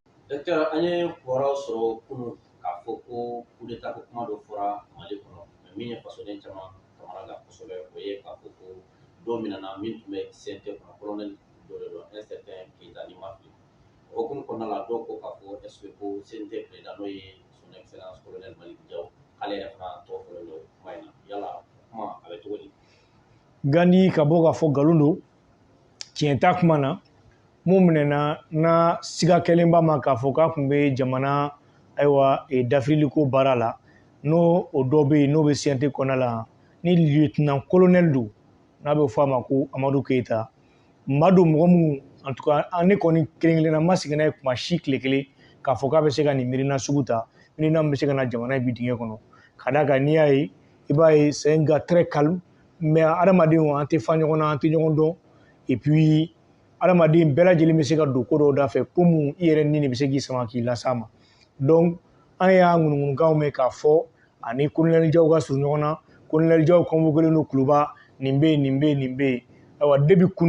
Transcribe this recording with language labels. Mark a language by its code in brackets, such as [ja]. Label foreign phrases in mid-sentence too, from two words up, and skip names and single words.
[bm] Docteur, an ye kibaruyaw sɔrɔ kunun k'a fɔ ko [fr] coup d'état [bm] ko kuma dɔ fɔra Mali kɔnɔ min ye fasoden caman kamana gan kosɛbɛ o ye k'a fɔ ko dɔ minɛna min tun bɛ CNT kɔnɔ colonel dɔ de don [fr] un certain [bm] Keita n'i ma fili o hukumu kɔnɔna la dɔw ko k'a fɔ [fr] est ce que [bm] ko CNT président n'o ye [fr] son excellence colonel [bm] Malick Diaw k'ale yɛrɛ fana tɔgɔ fɔlen don kuma in na yala kuma a bɛ cogo di? Gandi ka bɔ k'a fɔ nkalon don tiɲɛ t'a kuma na mun minɛna na siga kɛlenba ma k'a fɔ k'a tun bɛ jamana ayiwa dafiriliko baara la n'o o dɔ bɛ yen n'o bɛ CNT kɔnɔna la ni [fr] lieutenant colonel [bm] don n'a bɛ fɔ a ma ko Amadu Keyita maa don mɔgɔ min [fr] en tout cas [bm] ne kɔni kelen-kelenna ma sigi n'a ye kuma si tile kelen k'a fɔ k'a bɛ se ka nin miirina sugu ta miirina min bɛ se ka na jamana in bi dingɛ kɔnɔ ka d'a kan n'i y'a ye i b'a ye [fr] c'est un gars très calme mais [bm] adamadenw an tɛ fa ɲɔgɔn na an tɛ ɲɔgɔn dɔn [fr] et puis [bm] adamaden bɛɛ lajɛlen bɛ se ka don ko dɔw da fɛ ko mun i yɛrɛ ni de bɛ se k'i sama k'i las'a ma donc an y'a ŋunuŋunukanw mɛn k'a fɔ ani colonel Diaw ka surun ɲɔgɔn na colonel Diaw convoqué don Kuluba nin bɛ yen nin bɛ yen nin bɛ yen ayiwa depuis kunun